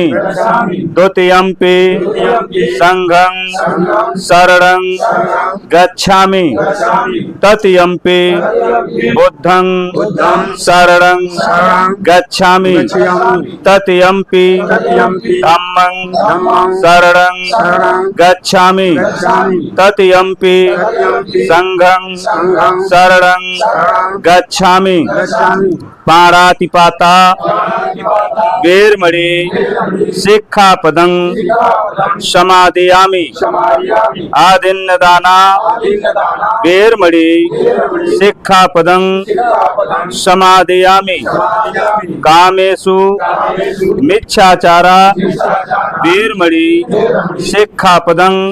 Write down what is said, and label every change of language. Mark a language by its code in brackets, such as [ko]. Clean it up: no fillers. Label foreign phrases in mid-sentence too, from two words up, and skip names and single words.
[pi] द्वितीयंपि संघं शरणं गच्छामि तृतीयंपि बुद्धं शरणं गच्छामि तृतीयंपि धम्मं शरणं गच्छामि तृतीयंपि संघं शरणं गच्छामि। पाणातिपाता वेरमणि शिक्षापदं समादयामि आदिन्नदाना वेरमणि शिक्षापदं समादयामि कामेषु मिच्छाचारा वेरमणि शिक्षापदं